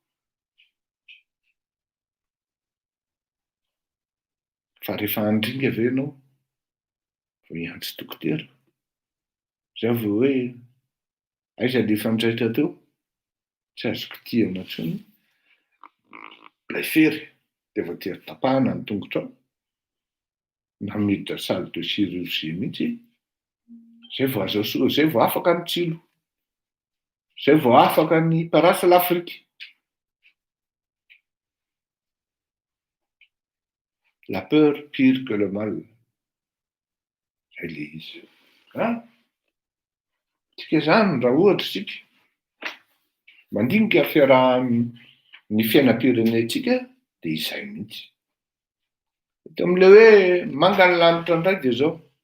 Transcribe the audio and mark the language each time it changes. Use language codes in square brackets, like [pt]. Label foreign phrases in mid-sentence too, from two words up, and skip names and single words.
[mg] Fa rehefa andringa ve ianao vao hiantso dokotera, zay vao hoe aiza le fanjaitra teo, tsy azoko tiana intsony ilay fery, dia vao tery tapahana ny tongotra ao, na miditra [fr] salle de chirurgie [mg] mihitsy, zay vao azo soa, zay vao afaka ny tsilo, zay vao afaka ny parasy l'Afrika. [fr] La peur pire que le mal. [mg] Zay le izy. Tsika zany raha ohatra tsika mandinika ny fiainam-pirenentsika dia izay mihitsy. Eto amin'ilay hoe manga ny lanitra indray dia zao.